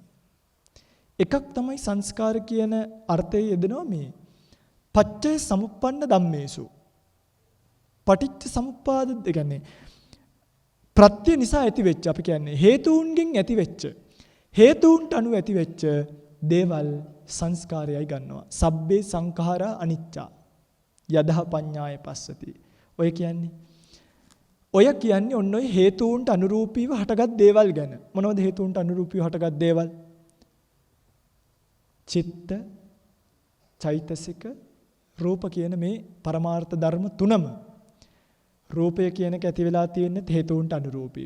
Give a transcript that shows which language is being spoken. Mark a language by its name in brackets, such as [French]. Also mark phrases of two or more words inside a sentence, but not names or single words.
[Sinhala] එකක් තමයි සංස්කාර කියන අර්ථයේ යෙදෙනවා මේ [Pali] පච්චේ සමුප්පන්න ධම්මේසු. පටිච්ච සමුප්පාද [Sinhala] කියන්නේ ප්‍රත්‍ය නිසා ඇති වෙච්ච, අපි කියන්නේ හේතුන්ගෙන් ඇති වෙච්ච, හේතුන්ට අනුව ඇති වෙච්ච දේවල් සංස්කාරයයි ගන්නවා. [Pali] සබ්බේ සංඛාරා අනිච්චා යදහ පඤ්ඤාය පස්සති. [Sinhala] ඔය කියන්නේ ඔන්න ඔය හේතුන්ට අනුරූපීව හටගත් දේවල් ගැන. මොනවද හේතුන්ට අනුරූපීව හටගත් දේවල්? චිත්ත, චෛතසික, රූප කියන මේ පරමාර්ථ ධර්ම තුනම රූපය කියන එක ඇති වෙලා තියෙන්නේ හේතුන්ට අනුරූපීව.